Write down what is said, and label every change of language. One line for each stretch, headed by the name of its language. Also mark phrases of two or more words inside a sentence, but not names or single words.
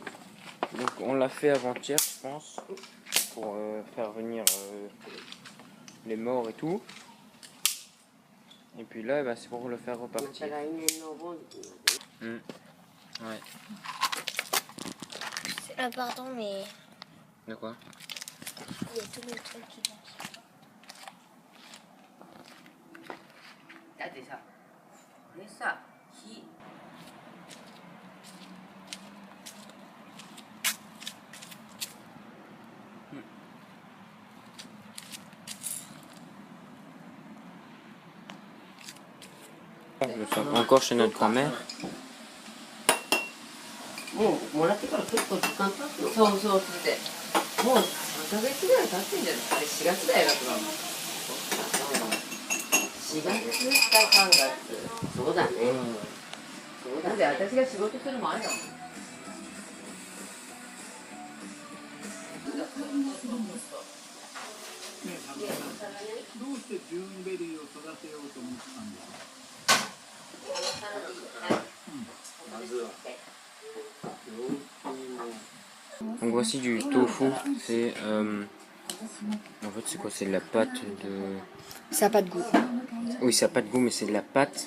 French: Donc on l'a fait avant-hier, je pense, pour faire venir les morts et tout. Et puis là, bah, c'est pour le faire repartir. Ouais. Pardon, mais De quoi? il y a tout le truc qui vont.
Japanese: だってさ、これさ、火。
French: Je suis encore chez notre grand-mère.
Japanese: もうもらってから結構時間経つの。そうそうそれで。もう3ヶ月ぐらい経ってんじゃない。あれ4月だよだから。4月か3月。そうだね。そうだね。私が仕事する前だもん。どうしてジューンベリーを育てようと思ったんですか。
French: Donc voici du tofu. C'est en fait c'est quoi? C'est de la pâte de. Ça n'a pas de goût. Oui, ça n'a pas de goût, mais c'est de la pâte.